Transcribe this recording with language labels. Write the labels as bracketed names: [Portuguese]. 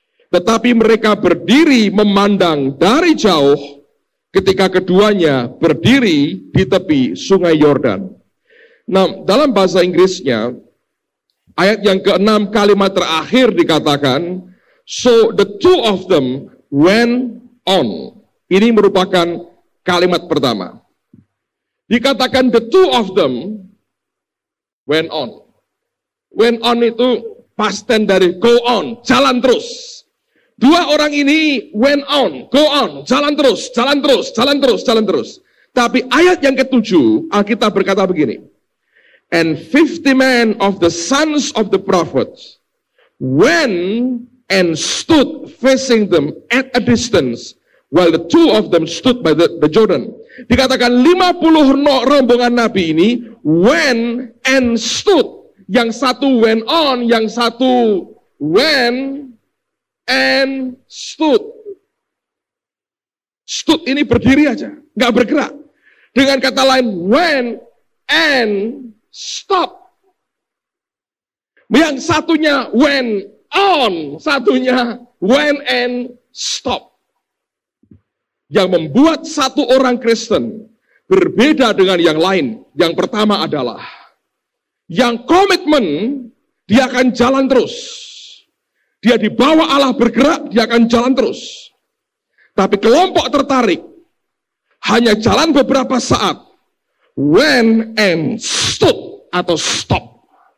[Indonesian] Tetapi mereka berdiri memandang dari jauh ketika keduanya berdiri di tepi sungai Yordan. Nah, dalam bahasa Inggrisnya, ayat yang ke-6 kalimat terakhir dikatakan, [English] so the two of them went on. [Indonesian] Ini merupakan kalimat pertama. Dikatakan [English] the two of them went on. Went on [Indonesian] itu [English] past tense [Indonesian] dari [English] go on, [Indonesian] jalan terus. 2 orang ini [English] went on, go on, [Indonesian] jalan terus, jalan terus, jalan terus, jalan terus. Tapi ayat yang ke-7, Alkitab berkata begini, [English] and 50 men of the sons of the prophets went and stood facing them at a distance, while the 2 of them stood by the Jordan. [Indonesian] Dikatakan 50 rombongan Nabi ini [English] went and stood. [Indonesian] Yang satu [English] went on, [Indonesian] yang satu [English] went and stood. [Indonesian] Stood ini berdiri aja, nggak bergerak. Dengan kata lain, [English] went and stop. [Indonesian] Yang satunya [English] went on, [Indonesian] satunya [English] went and stop. [Indonesian] Yang membuat satu orang Kristen berbeda dengan yang lain. Yang pertama adalah yang komitmen, dia akan jalan terus. Dia dibawa Allah bergerak, dia akan jalan terus. Tapi kelompok tertarik hanya jalan beberapa saat, [English] went and stood [Indonesian] atau stop.